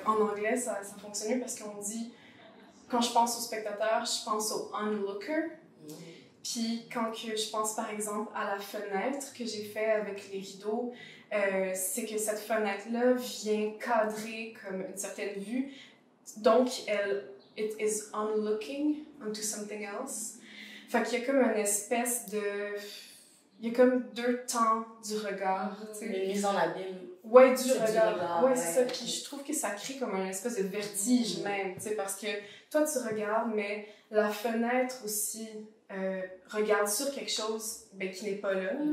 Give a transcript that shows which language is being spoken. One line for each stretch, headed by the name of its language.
French: En anglais, ça fonctionne parce qu'on dit, quand je pense au spectateur, je pense au onlooker. Puis quand que je pense par exemple à la fenêtre que j'ai fait avec les rideaux, c'est que cette fenêtre-là vient cadrer comme une certaine vue.
English: Donc, it is unlooking onto something else.
French: Fait qu'il y a comme une espèce de... Il y a comme deux temps du regard. Une mise en abîme. Ouais, du C'est regard. Ouais, c'est ça. ouais. Puis je trouve que ça crée comme une espèce de vertige même, tu sais, parce que toi, tu regardes, mais la fenêtre aussi regarde sur quelque chose ben, qui n'est pas là.